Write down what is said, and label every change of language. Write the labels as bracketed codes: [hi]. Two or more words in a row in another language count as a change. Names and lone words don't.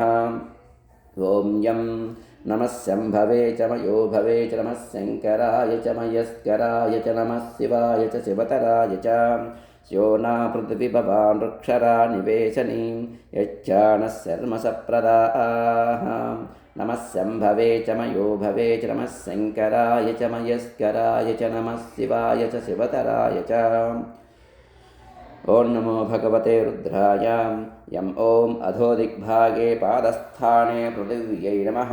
[sa] ఓం యం నమః శంభవే చ మయో భవే చ నమః శంకరాయ చ మయస్కరాయ చ నమః శివాయ చ శివతరాయ చ. యోనా పృథివీ భవాన్ వృక్షరా నివేశనీ యచ్చానః శర్మ సప్రదాః. नमः शम्भवे च मयो भवे च नमः शङ्कराय च मयस्कराय च नमः शिवाय च शिवतराय च। ॐ नमो भगवते रुद्राय। यम् ॐ अधो दिग्भागे पादस्थाने पृथिव्यै नमः।